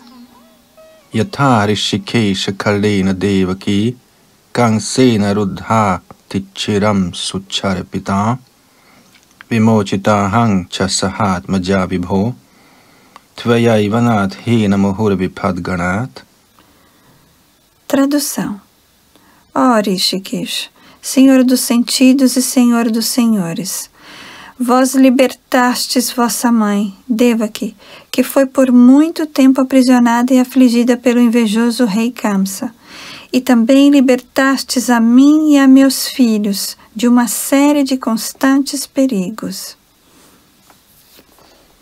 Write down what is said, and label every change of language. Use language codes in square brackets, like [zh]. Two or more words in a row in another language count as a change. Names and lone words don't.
[sa] Yatha Rishikesha Kalena Devaki Kansena Ruddha Tichiram Sucharapita Vimochitahang Chasahat Majavibho Tvaya Ivanat Hina Muhurabhipadganat. [pt] Tradução. Ó Rishikesh, Senhor dos sentidos e Senhor dos senhores, vós libertastes vossa mãe, Devaki, que foi por muito tempo aprisionada e afligida pelo invejoso rei Kamsa, e também libertastes a mim e a meus filhos de uma série de constantes perigos.